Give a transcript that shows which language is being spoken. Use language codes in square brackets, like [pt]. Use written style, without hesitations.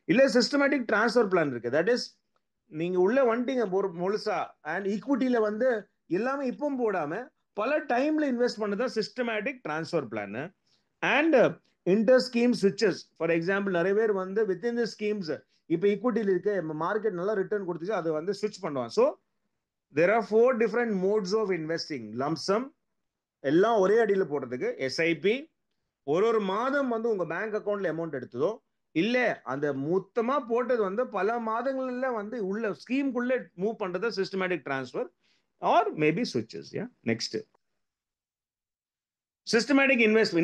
[ta] இல்ல systematic transfer plan இருக்கு. That is நீங்க உள்ள வந்துட்டீங்க முழுசா அண்ட் ஈக்விட்டியில வந்து எல்லாமே இப்பவும் போடாம பல டைம்ல இன்வெஸ்ட் பண்ணதான் systematic transfer plan. And inter scheme ஸ்விட்சஸ். For example நிறைய பேர் வந்து வித்தின் தி ஸ்கீம்ஸ் இப்போ ஈக்விட்டியில் இருக்க மார்க்கெட் நல்லா ரிட்டர்ன் கொடுத்துச்சு, அது வந்து ஸ்விட்ச் பண்ணுவான். [en] So there are 4 different modes of investing. [ta] lump sum எல்லாம் ஒரே அடியில போடுறதுக்கு, எஸ்ஐபி ஒரு மாதம் வந்து உங்க பேங்க் அக்கவுண்ட்ல அமௌண்ட் எடுத்ததோ, இல்ல அந்த மொத்தமா போட்டது வந்து பல மாதங்கள்ல வந்து உள்ள ஸ்கீம்குள்ள மூவ் பண்றது systematic transfer or maybe ஸ்விட்சஸ். [en] Yeah next systematic investment.